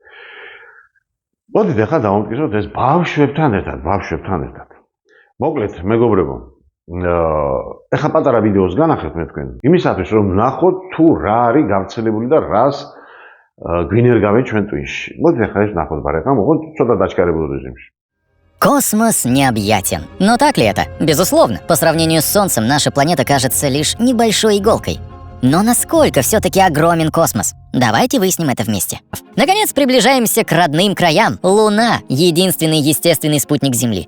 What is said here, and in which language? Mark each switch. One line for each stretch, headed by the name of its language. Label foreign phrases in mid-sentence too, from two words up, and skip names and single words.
Georgian: მოდით ახლა დავამტკიცოთ ეს ბავშვებთან ერთად. მოკლედ მეგობრებო, ეხლა პატარა ვიდეოს განახეთ მე თქვენ. იმისათვის რომ ნახოთ თუ რა არის გავრცელებული და რას გვინერგავენ ჩვენ ტვინში. მოდით ახლა ეს ნახოთ ბარეკა, მოხოთ ცოტა დაჩქარებულ რეჟიმში.
Russian: Космос необъятен. Но так ли это? Безусловно. По сравнению с Солнцем, наша планета кажется лишь небольшой иголкой. Но насколько все-таки огромен космос? Давайте выясним это вместе. Наконец, приближаемся к родным краям. Луна — единственный естественный спутник Земли.